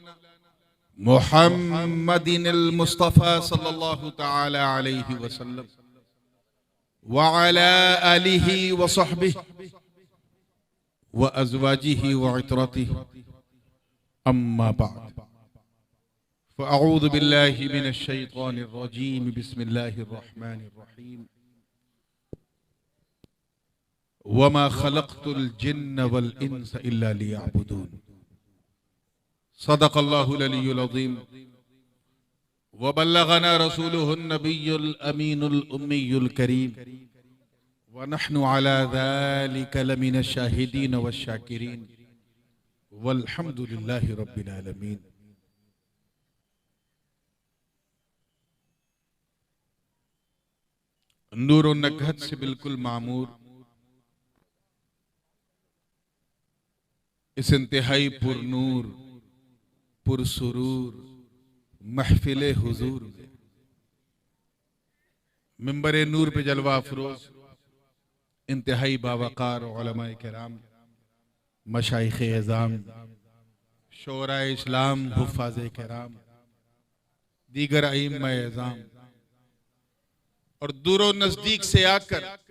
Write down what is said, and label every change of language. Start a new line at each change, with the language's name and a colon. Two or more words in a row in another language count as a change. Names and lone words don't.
Arabic: محمدن المصطفى صلى الله تعالى عليه وسلم وعلى آله وصحبه وأزواجه وعترته أما بعد فأعوذ بالله من الشيطان الرجيم بسم الله الرحمن الرحيم وما خلقت الجن والإنس إلا ليعبدون صدق الله العلي العظيم وبلغنا رسوله النبي الأمين الأمي الكريم ونحن على ذلك لمن الشاهدين والشاكرين والحمد لله رب العالمين.
Urdu: نور و نکہت سے بالکل معمور اس انتہائی پرنور پرسرور محفل حضور میں منبر نور پہ جلوہ افروز انتہائی باوقار علمائے کرام مشائخ عظام شعرائے اسلام حفاظ کرام دیگر ائمہ عظام اور دور و نزدیک سے آکر